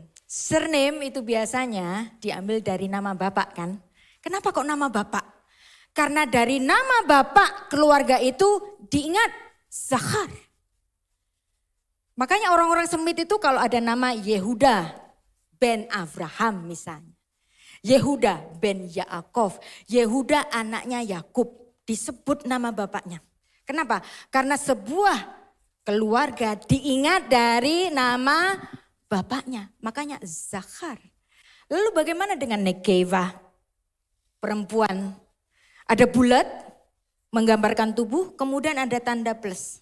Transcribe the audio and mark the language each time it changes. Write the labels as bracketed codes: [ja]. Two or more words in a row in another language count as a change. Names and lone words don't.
[id] Surname itu biasanya diambil dari nama bapak kan. Kenapa kok nama bapak? Karena dari nama bapak keluarga itu diingat Zachar. Makanya orang-orang Semit itu kalau ada nama Yehuda ben Abraham misalnya. Yehuda ben Yaakov. Yehuda anaknya Yakub. Disebut nama bapaknya. Kenapa? Karena sebuah keluarga diingat dari nama bapaknya. Makanya Zachar. Lalu bagaimana dengan Nekeva? Perempuan. Ada bulat menggambarkan tubuh, kemudian ada tanda plus.